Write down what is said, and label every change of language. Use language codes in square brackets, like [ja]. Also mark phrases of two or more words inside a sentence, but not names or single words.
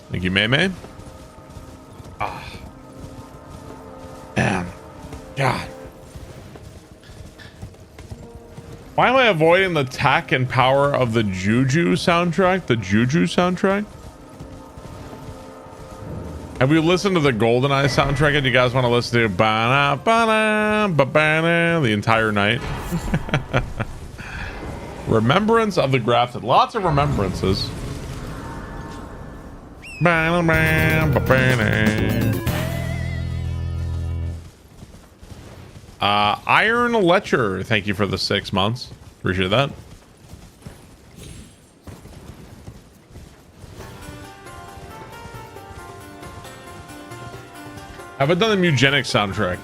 [en] Thank you, May May. Ah. Damn. God. Why am I avoiding the tack and power of the Juju soundtrack? The Juju soundtrack? Have we listened to the GoldenEye soundtrack and you guys want to listen to ba-na, ba-na, ba-ba-na, the entire night? Remembrance of the Grafted. Lots of remembrances. Ba-na, ba-ba-na. Iron Letcher, thank you for the 6 months. Appreciate that. Have I done the Mugenics soundtrack?